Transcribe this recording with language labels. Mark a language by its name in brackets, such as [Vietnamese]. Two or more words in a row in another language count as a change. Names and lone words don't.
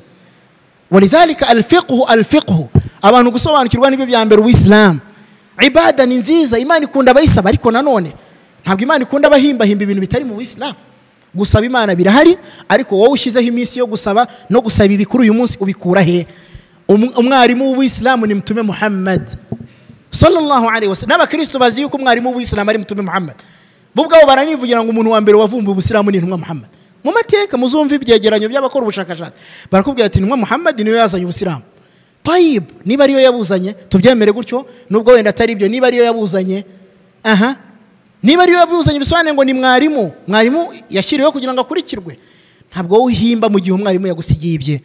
[Kinyarwanda] Walidhalika al-fiqhu abantu gusobanukirwa nibyo bya mbere Islam. Ibada ni nziza Imana ikunda abayisaba ariko nanone ntabwo Imana ikunda abahimba ibintu bitari mu Islam. Gusaba Imana birahari ariko wowe ushyizeho iminsi yo gusaba no gusaba ibikuru uyu munsi ubikura he. Umwarimu w'Islam ni mutume Muhammad [Arabic] صلى الله عليه وسلم. [Kinyarwanda] N'abakristo bazi yuko umwarimu w'Islam ari mutume Muhammad bubwo baranivugira ngo umuntu wa mbere wavumbuye ubusiramu ni intumwa Muhammad. Mu mateka muzumva ibyegeranyo by'abakora ubushakashatsi barakubwira ati intumwa Muhammad niyo yazanye ubusiramu. Tayib niba ariyo yabuzanye tubyemere gutyo nubwo wenda atari ibyo niba ariyo yabuzanye niba ariyo yabuzanye bisobanuye ngo ni mwarimu yashiriweho kugira ngo akurikirwe ntabwo uhimba mu gihe umwarimu yagusigiye ibye.